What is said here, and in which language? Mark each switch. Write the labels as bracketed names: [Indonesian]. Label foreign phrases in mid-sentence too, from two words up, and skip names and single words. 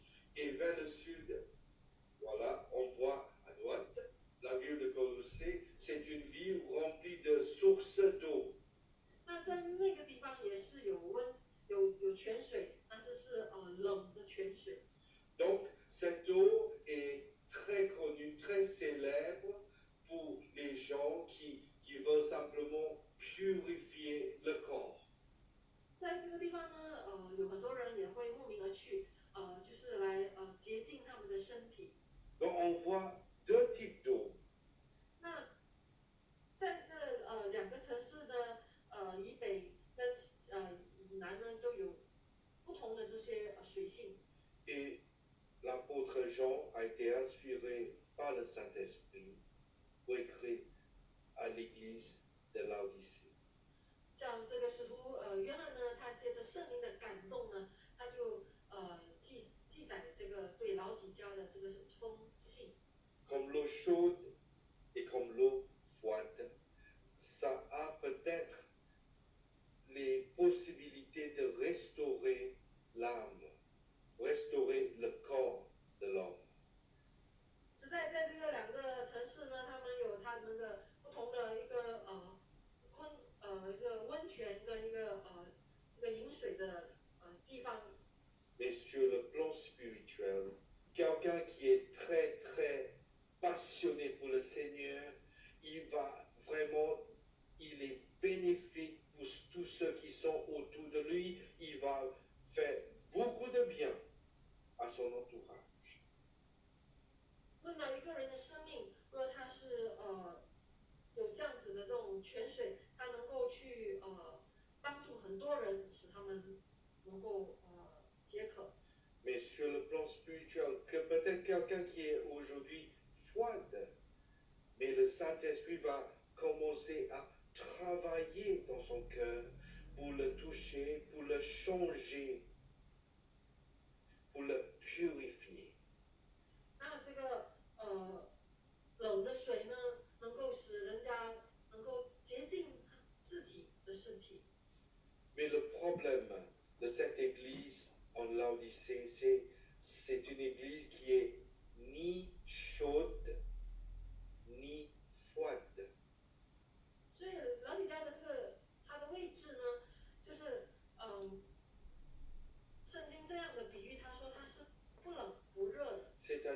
[French] Et vers le sud, voilà, on voit à droite la ville de Colossée. C'est une ville remplie de sources d'eau. [Chinese] 那在那个地方也是有泉水，但是冷的泉水。 [French] Donc cette eau est très connue, très célèbre pour les gens qui veulent simplement purifier le corps. [Chinese] 在这个地方呢，有很多人也会慕名而去，就是来洁净他们的身体。 [French] Donc on voit deux types d'eau. [Chinese] 那在这两个城市的以北跟以南呢，都有不同的这些水性。 [French] Et l'apôtre Jean a été inspiré par le Saint-Esprit pour écrire à l'église de Laodicée. [Chinese] 像这个使徒约翰呢，他借着圣灵的感动呢，他就记载这个对老几家的这个封信。 [French] Comme l'eau chaude et comme l'eau froide, ça a peut-être les possibilités de restaurer l'âme, restaurer le corps de l'homme. [Chinese] 实在在这个两个城市呢，他们有他们的不同的一个一个温泉跟一个这个饮水的地方。 [French] Mais sur le plan spirituel, quelqu'un qui est très très passionné pour le Seigneur, il est bénéfique pour tous ceux qui sont autour de lui, il va faire beaucoup de bien à son entourage. [Chinese] 论到一个人的生命，如果他是有这样子的这种泉水，他能够去帮助很多人，使他们能够解渴。 [French] Mais sur le plan spirituel, que peut-être quelqu'un qui est aujourd'hui froide, mais le Saint-Esprit va commencer à travailler dans son cœur pour le toucher, pour le changer, pour le purifier. [Chinese] 那这个冷的水呢，能够使人家能够洁净自己的身体。 [French] Mais le problème de cette église en Laodicée, c'est une église qui est ni chaude ni froide. [Chinese] 所以老底嘉的它的位置呢，就是圣经这样的比喻，他说它是不冷不热的。